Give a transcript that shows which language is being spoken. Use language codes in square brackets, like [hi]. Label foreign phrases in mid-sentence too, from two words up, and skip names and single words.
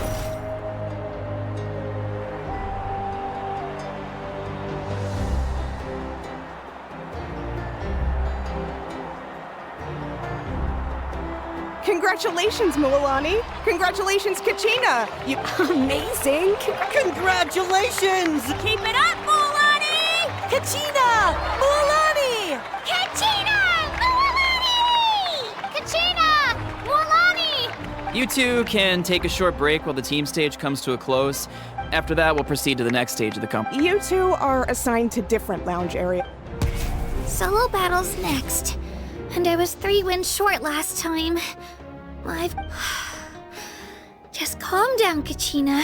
[en] Congratulations, Mililani. Congratulations, Kachina. You amazing. Congratulations! Keep it up, Mililani! Kachina! Mililani! Kachina! Mililani! Kachina! Mililani! You two can take a short break while the team stage comes to a close. After that, we'll proceed to the next stage of the company. You two are assigned to different lounge areas. Solo battles next. And I was 3 wins short last time. Just calm down, Kachina.